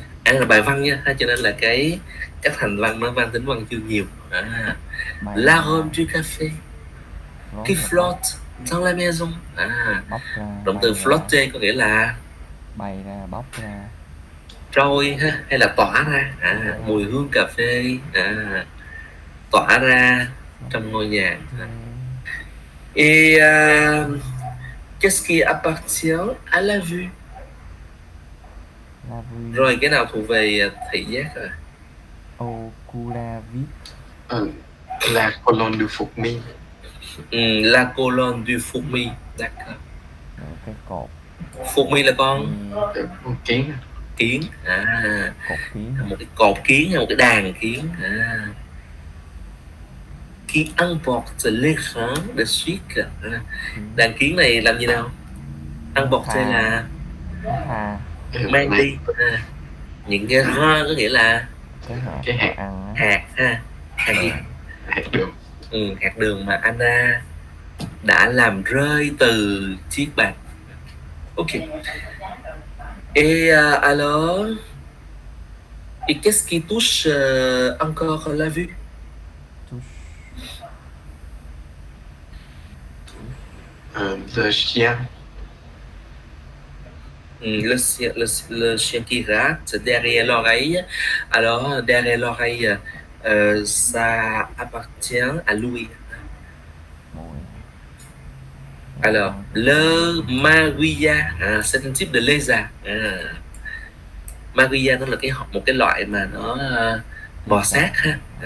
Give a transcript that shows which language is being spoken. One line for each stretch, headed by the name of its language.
Vietnamese: là bài văn nha, cho nên là các thành văn nó mang tính văn chương nhiều.
French: L'arôme du café qui flotte dans la maison.
Vietnamese: Động từ flotter có nghĩa là bay ra, bốc ra, trôi ha, hay là tỏa ra. Mùi hương cà phê tỏa ra trong ngôi nhà.
French: Et qu'est-ce qui appartient à la vue?
Vietnamese: Rồi cái nào thuộc về thị giác rồi? Oculavit.
French: La colonne du fourmi. La colonne du fourmi. D'accord.
Vietnamese: Cái cột. Fourmi là con kiến. Kiến. Cột kiến. Một cái cột kiến hay một cái đàn kiến.
French: Qui emporte les grains de sucre.
Vietnamese: Đàn kiến này làm gì nào? Emporte là mang đi. Những cái grain có nghĩa là cái hạt. Hạt ha. Hạt gì? Hạt đường. Hạt đường mà Anna đã làm rơi từ chiếc bàn. Ok.
French: Et alors, et qu'est-ce qui touche encore la vue? Le chien. Le chien qui rate derrière l'oreille. Alors, derrière l'oreille, ça appartient à Louis. Alors, le maguilla, c'est un type de lézard.
Vietnamese: Maguilla nó là một cái loại mà nó bò sát ha.